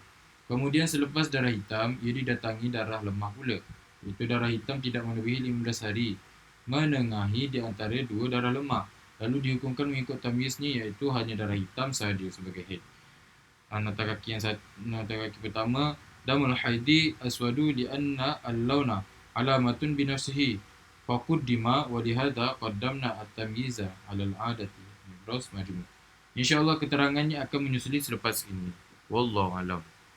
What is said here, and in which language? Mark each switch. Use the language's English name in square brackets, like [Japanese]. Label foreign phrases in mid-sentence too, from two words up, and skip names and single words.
[Malay] Kemudian selepas darah hitam, ia didatangi darah lemah pula. Itu darah hitam tidak melebihi 15 hari, menengahi di antara 2 darah lemah. Lalu dihukumkan mengikut tamyiznya, iaitu hanya darah hitam sahaja sebagai haid. Nota kaki pertama, [Arabic] دم الحيض أسود لأن اللون علامة بنفسه فقدم ولهذا قدمنا التمييز على العادة. [Malay] Ibros majmu'. Insya-Allah keterangannya akan menyusuli selepas ini. Wallahu a'lam.